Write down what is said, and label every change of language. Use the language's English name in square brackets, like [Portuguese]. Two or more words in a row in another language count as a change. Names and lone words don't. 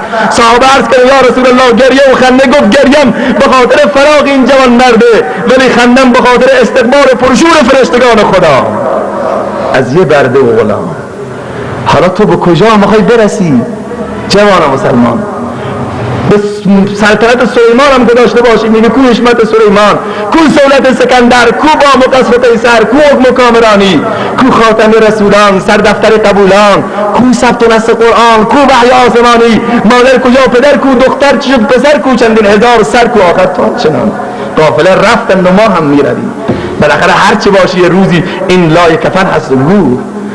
[Persian] صحابه عرض کرد یا رسول الله گریه و خنده؟ گفت گریم به خاطر فراق این جوان مرده، ولی خندم به خاطر استقبال پرشور فرشتگان خدا از یه برده و غلام. حالا تو به کجا میخوای برسی جوان مسلمان؟ به سلطنت سلیمان هم که داشته باشی، میگه کو حشمت سلیمان، کو سهولت سکندر، کو با مقصف قیصر، کو حکم کامرانی، کو خاتم رسولان، سر دفتر قبولان، کو ثبت و نسخ قرآن، کو وحی آسمانی، مادر کجا، پدر کو، دختر چه شد، پسر کو، چندین هزار سر کو، آخر تو چنان قافله رفتن و ما هم میرویم. بالاخره هر چی باشی یه روزی این لای کفن هست و گور.